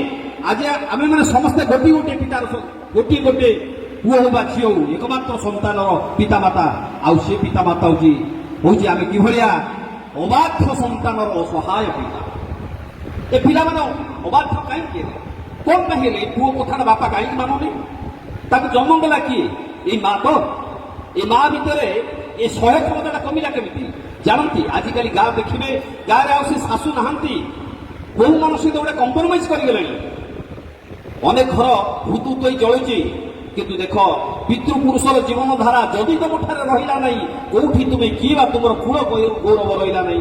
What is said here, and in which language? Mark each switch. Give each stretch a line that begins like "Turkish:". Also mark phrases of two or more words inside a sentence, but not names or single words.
Odia: ଆଜି ଆମେ ମାନେ ସମସ୍ତେ ଗୋଟିଏ ପିତାର, ଗୋଟିଏ ପୁଅ ହଉ ବା ଝିଅ ହଉ, ଏକମାତ୍ର ସନ୍ତାନର ପିତାମାତା। ଆଉ ସେ ପିତାମାତା ହଉଛି ଆମେ କିଭଳିଆ ଅବାଧ୍ୟ ସନ୍ତାନର ଅସହାୟ ପିତା। ଏ ପିଲାମାନେ ଅବାଧ୍ୟ କାହିଁକି ହେଲେ, କଣ ପାଇଁ ହେଲେ? ପୁଅ କଥାଟା ବାପା କାହିଁକି ମାନୁନି? ତାକୁ ଜନ୍ମ ଦେଲା କିଏ? ଏଇ ମା ତ ଏଇ ମା ଭିତରେ ଏ ଶହେ କ୍ଷମତାଟା କମିଲା କେମିତି ଜାଣନ୍ତି? ଆଜିକାଲି ଗାଁ ଦେଖିବେ, ଗାଁରେ ଆଉ ସେ ଶାଶୁ ନାହାନ୍ତି, ବୋହୂ ମାନଙ୍କ ସହିତ ଗୋଟେ କମ୍ପ୍ରମାଇଜ କରିଗଲେଣି। ଅନେକ ଘର ହୁତୁତୁ ହେଇ ଜଳୁଛି, କିନ୍ତୁ ଦେଖ ପିତୃପୁରୁଷର ଜୀବନ ଧାରା ଯଦି ତମଠାରେ ରହିଲା ନାହିଁ, କୋଉଠି ତୁମେ କିଏ ବା ତୁମର କୁଳ ଗୌରବ ରହିଲା ନାହିଁ।